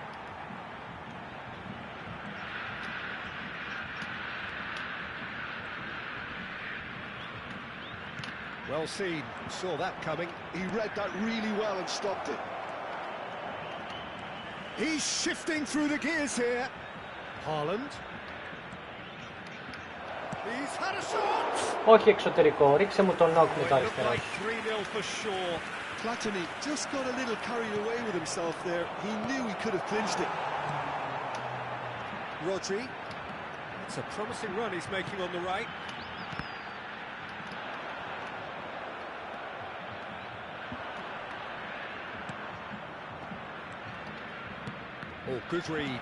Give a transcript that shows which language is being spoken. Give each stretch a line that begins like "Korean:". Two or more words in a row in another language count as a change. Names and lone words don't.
English: Well seen, saw that coming. He read that really well and stopped it. He's shifting through the gears here. Haaland. He's had a shot!
Greek: Όχι εξωτερικό, ρίξε μου τον νοκ με το
English: It looked
Greek: αριστερά.
English: like 3-0 for sure. Platini just got a little carried away with himself there. He knew he could have clinched it. Rodri. It's a promising run he's making on the right. Oh, good read.